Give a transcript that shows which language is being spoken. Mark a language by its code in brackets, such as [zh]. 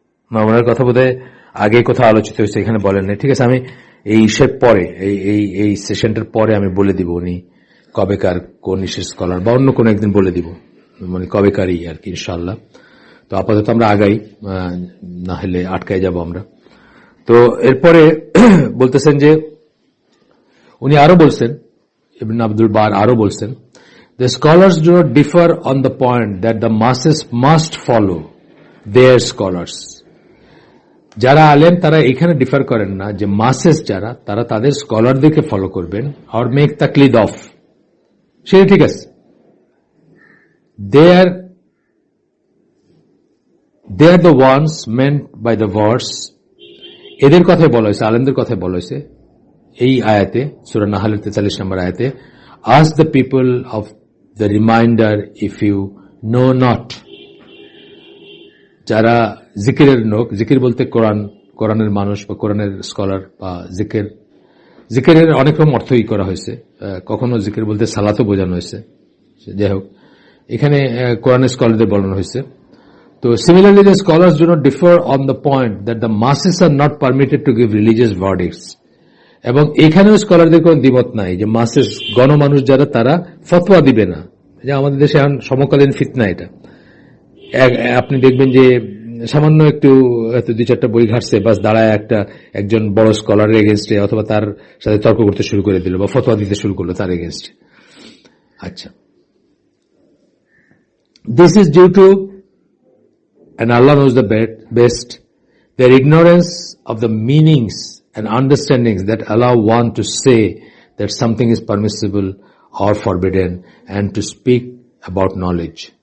[bn] না, ওনার কথা বোধহয় আগে কোথাও আলোচিত হয়েছে, এখানে বলেন না। ঠিক আছে, আমি এই ইসের পরে এই সেশনটার পরে আমি বলে দিব উনি কবেকার কোন ইসের স্কলার, বা অন্য কোনো একদিন বলে দিব, মানে কবেকারই আর কি ইনশাআল্লাহ। তো আপাতত আমরা আগাই, না হলে আটকায় যাব আমরা। তো এরপরে বলতেছেন যে উনি আরো বলছেন, [en] Ibn Abdul Barr আরো বলছেন, the scholars do not differ on the point that the masses must follow their scholars. [bn] যারা আলেম তারা এখানে ডিফার করেন না যে মাসেস যারা, তারা তাদের স্কলারদেরকে ফলো করবেন, আর [en] make তাকলিদ of, [bn] সেটা ঠিক আছে। [en] they are the ones meant by the verse, [bn] এদের কথাই বলা হয়েছে, আলেমদের কথাই বলা হয়েছে এই আয়াতে, সূরা নাহলের 43 নম্বর আয়াতে, [en] ask the people of the reminder if you know not। [bn] যারা জিকিরের লোক, জিকির বলতে কোরআনের মানুষ বা কোরআনের স্কলার বা জিকিরের অনেক রকম অর্থই করা হয়েছে, কখনো জিকির বলতে সালাতও বোঝানো হয়েছে, যাই হোক এখানে কোরআনের স্কলারদের বলানো হয়েছে। [en] তো similarly the scholars do not differ on the point that the masses are not permitted to give religious verdicts, [bn] এবং এখানেও স্কলারদের কোনো দ্বিমত নাই যে মাসেস গণমানুষ যারা, তারা ফতোয়া দিবে না। যে আমাদের দেশে এখন সমকালীন ফিতনা এটা, আপনি দেখবেন যে সামান্য একটু 2-4টা বই ঘাটছে, বাস দাঁড়ায় একজন বড় স্কলারের এগেনস্টে অথবা তার সাথে তর্ক করতে শুরু করে দিল বা ফতোয়া দিতে শুরু করলো তার এগেনস্টে। [en] আচ্ছা, this is due to, and Allah knows the best, their ignorance of the meanings and understandings that allow one to say that something is permissible or forbidden and to speak about knowledge.